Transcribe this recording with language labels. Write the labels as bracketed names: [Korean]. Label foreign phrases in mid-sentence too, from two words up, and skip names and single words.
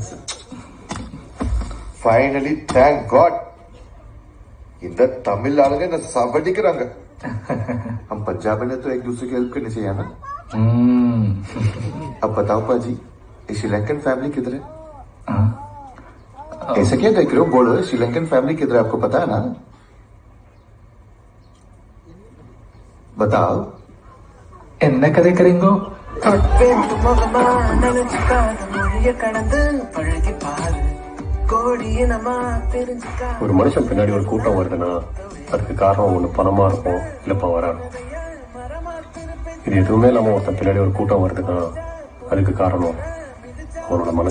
[English] finally thank god [Tamil] இந்த தமிழ் ஆளுங்க என்ன சாவடிக்கிறாங்க [Hindi] हम पंजाब में तो एक दूसरे की हेल्प करनी चाहिए ना अब बताओ पाजी ये [English] Sri Lankan family [Hindi] किधर है ऐसा क्या देख रहे हो बोलो [English] Sri Lankan family [Hindi] किधर है आपको पता है ना बताओ [Tamil] என்ன கதைக்கிறீங்கோ ஒரு மனுஷன் பின்னாடி ஒரு கூட்டம் வருதுன்னா அதுக்கு காரணம் ஒண்ணு பணமா இருக்கும் இல்ல பவரா இருக்கும். இது எதுவுமே இல்லாம ஒருத்தன் பின்னாடி ஒரு கூட்டம் வருதுன்னா அதுக்கு காரணம் அவனோட மனசு.